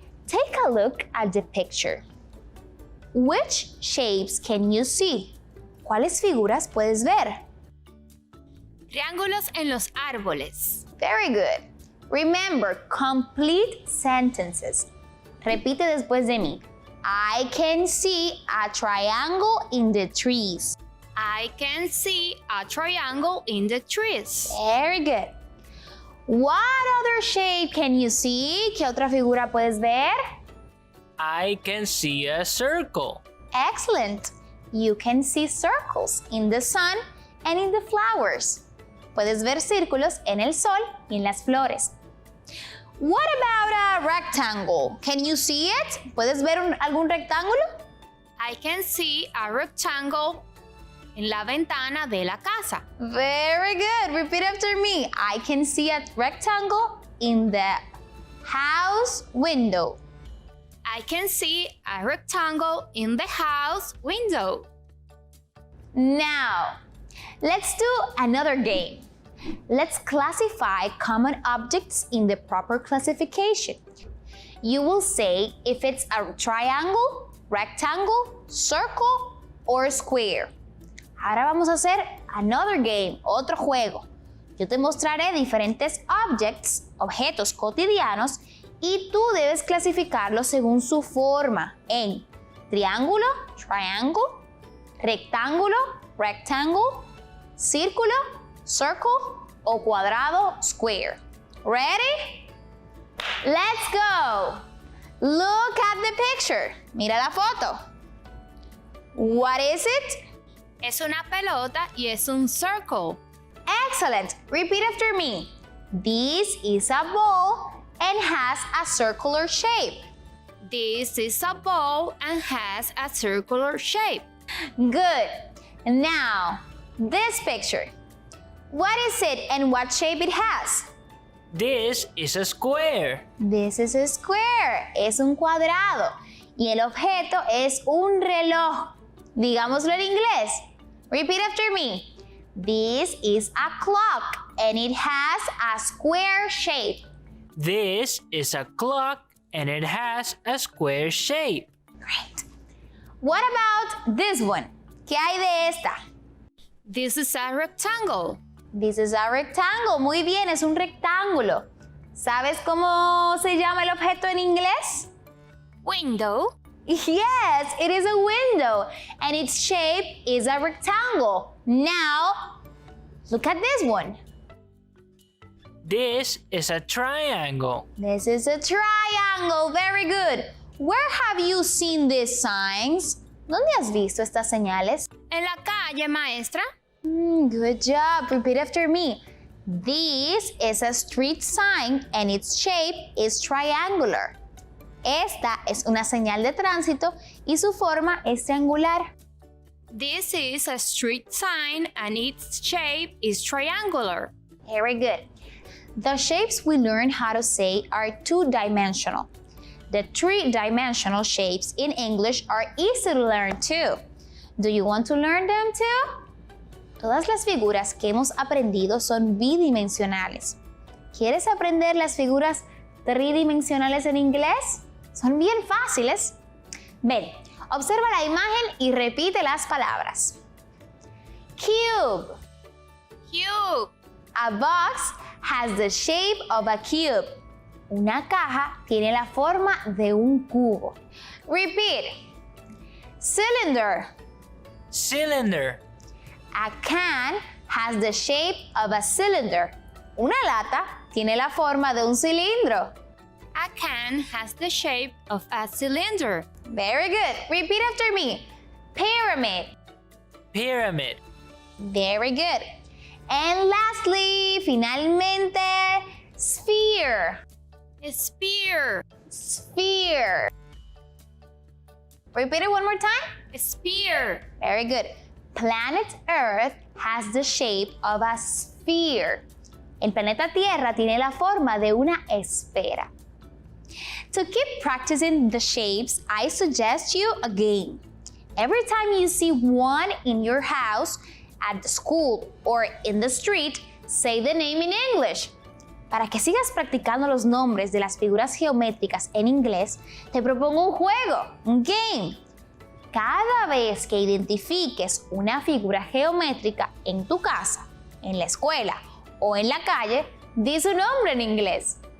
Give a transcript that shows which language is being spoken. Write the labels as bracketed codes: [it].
[en] Take a look at the picture. Which shapes can you see? [es] ¿Cuáles figuras puedes ver? Triángulos en los árboles. [en] Very good. Remember, complete sentences. [es] Repite después de mí. [en] I can see a triangle in the trees. I can see a triangle in the trees. Very good. What other shape can you see? [es] ¿Qué otra figura puedes ver? [en] I can see a circle. Excellent. You can see circles in the sun and in the flowers. [es] Puedes ver círculos en el sol y en las flores. [en] What about a rectangle? Can you see it? [es] ¿Puedes ver algún rectángulo? [en] I can see a rectangle [es] en la ventana de la casa. [en] Very good. Repeat after me. I can see a rectangle in the house window. I can see a rectangle in the house window. Now, let's do another game. Let's classify common objects in the proper classification. You will say if it's a triangle, rectangle, circle, or square. [es] Ahora vamos a hacer [en] another game, [es] otro juego. Yo te mostraré diferentes objetos cotidianos, y tú debes clasificarlos según su forma en triángulo, triangle, rectángulo, rectangle, círculo, circle o cuadrado, square. [en] Ready? Let's go! Look at the picture. [es] Mira la foto. [en] What is it? [es] Es una pelota y es un circle. [en] Excellent. Repeat after me. This is a ball and has a circular shape. This is a ball and has a circular shape. Good. Now, this picture. What is it and what shape it has? This is a square. This is a square. [es] Es un cuadrado. Y el objeto es un reloj. Digámoslo en inglés. [en] Repeat after me. This is a clock and it has a square shape. This is a clock and it has a square shape. Great. What about this one? [es] ¿Qué hay de esta? [en] This is a rectangle. This is a rectangle. [es] Muy bien, es un rectángulo. ¿Sabes cómo se llama el objeto en inglés? [en] Window. Yes, it is a window and its shape is a rectangle. Now, look at this one. This is a triangle. This is a triangle. Very good. Where have you seen these signs? [es] ¿Dónde has visto estas señales? En la calle, maestra. [en] Good job. Repeat after me. This is a street sign and its shape is triangular. [es] Esta es una señal de tránsito y su forma es triangular. [en] This is a street sign and its shape is triangular. Very good. The shapes we learn how to say are two-dimensional. The three-dimensional shapes in English are easy to learn too. Do you want to learn them too? [es] Todas las figuras que hemos aprendido son bidimensionales. ¿Quieres aprender las figuras tridimensionales en inglés? Son bien fáciles. Ven, observa la imagen y repite las palabras. [en] Cube. Cube. A box has the shape of a cube. [es] Una caja tiene la forma de un cubo. [en] Repeat. Cylinder. Cylinder. A can has the shape of a cylinder. [es] Una lata tiene la forma de un cilindro. [en] A can has the shape of a cylinder. Very good. Repeat after me. Pyramid. Pyramid. Very good. And lastly, finalmente, sphere. Sphere. Sphere. Repeat it one more time. Sphere. Very good. Planet Earth has the shape of a sphere. [es] El planeta Tierra tiene la forma de una esfera. [en] To keep practicing the shapes, I suggest you a game. Every time you see one in your house, at the school, or in the street, say the name in English. [es] Para que sigas practicando los nombres de las figuras geométricas en inglés, te propongo un juego, un game. Cada vez que identifiques una figura geométrica en tu casa, en la escuela o en la calle, di su nombre en inglés.